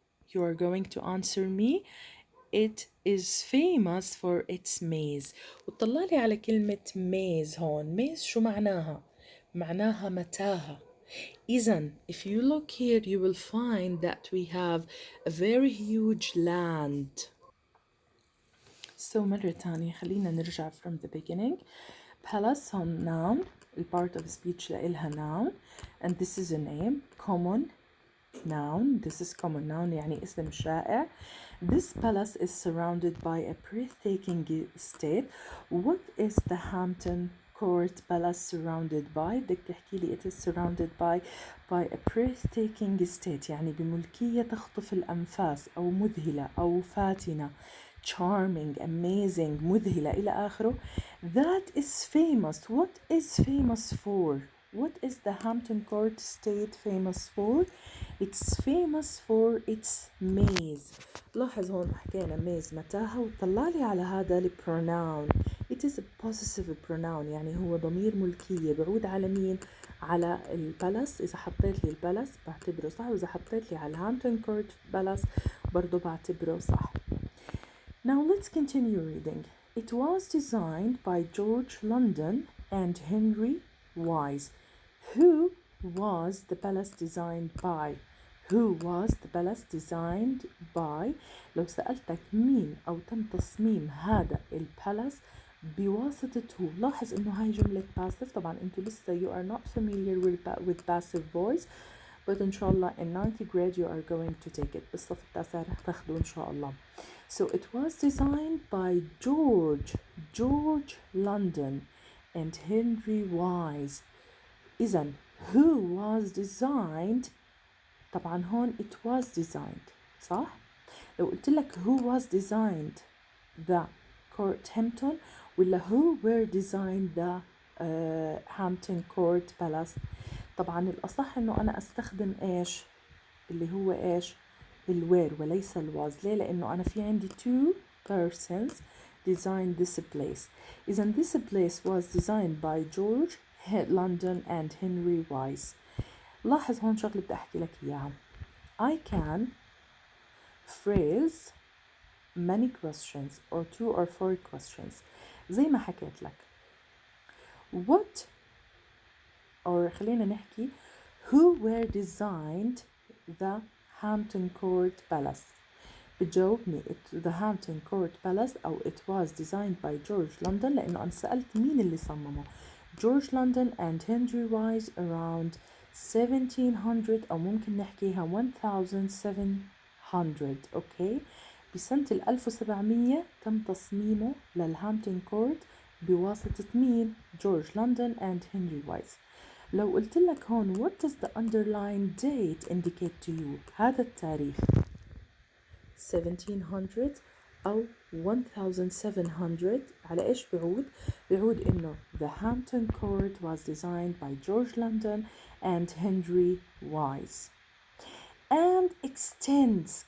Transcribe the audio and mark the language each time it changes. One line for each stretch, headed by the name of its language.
English: You are going to answer me. It is famous for its maze.
Arabic: وطلع لي على كلمة maze هون. maze شو معناها؟ معناها متاهة.
English: إذن if you look here you will find that we have a very huge land. So
Arabic: مرة تانية خلينا نرجع
English: from the beginning. Palace هون noun. part of speech لإلها noun and this is a name. Common noun. This is common noun
Arabic: يعني اسم شائع.
English: This palace is surrounded by a breathtaking estate. What is the Hampton Court Palace surrounded by?
Arabic: بدك تحكي لي
English: it is surrounded by a breathtaking estate
Arabic: يعني بملكية تخطف الأنفاس أو مذهلة أو فاتنة.
English: Charming, amazing,
Arabic: مذهلة إلى آخره.
English: That is famous. What is famous for? What is the Hampton Court Estate famous for? It's famous for its maze.
Arabic: لاحظ هون حكينا maze متاهة وطلع لي على هذا ال pronoun.
English: It is a possessive pronoun
Arabic: يعني هو ضمير ملكية بعود على مين؟ على البالس. إذا حطيت لي البالس بعتبره صح، وإذا حطيت لي على Hampton Court Palace برضو بعتبره صح.
English: Now let's continue reading. It was designed by George London and Henry Wise. Who was the palace designed by? Who was the palace designed by?
Arabic: لو سألتك مين أو تم تصميم هذا البالاس بواسطة who. لاحظ إنه هاي جملة passive. طبعا أنتوا لسه
English: you are not familiar with passive voice, but
Arabic: إن شاء الله
English: in 9th grade you are going to take it.
Arabic: بالصف التاسع رح تاخدوه إن شاء الله.
English: So it was designed by George London and Henry Wise.
Arabic: إذن who was designed؟ طبعا هون
English: it was designed
Arabic: صح؟ لو قلت لك
English: who was designed the Court Hampton
Arabic: ولا
English: who were designed the Hampton Court Palace؟
Arabic: طبعا الأصح إنه أنا أستخدم إيش؟ اللي هو إيش؟ الوير وليس الواز. ليه؟ لأنه أنا في عندي
English: two persons designed this place. إذن this place was designed by George London and Henry Wise.
Arabic: لاحظ هون شغلة بدي أحكي لك إياها.
English: I can phrase many questions or 2 or 4 questions
Arabic: زي ما حكيت لك.
English: What or
Arabic: خلينا نحكي
English: who were designed the Hampton Court Palace؟
Arabic: بتجاوبني
English: the Hampton Court Palace أو it was designed by George London
Arabic: لأنه أنا سألت مين اللي صممه.
English: George London and Henry Wise around 1700
Arabic: أو ممكن نحكيها
English: 1700. Okay.
Arabic: بسنة 1700 تم تصميمه للهامبتون كورت بواسطة مين؟ جورج لندن and هنري وايز. لو قلت لك هون
English: what does the underlying date indicate to you؟
Arabic: هذا التاريخ 1700 أو 1700 على إيش بيعود؟ بيعود إنه
English: the Hampton Court was designed by George London and Henry Wise and extends.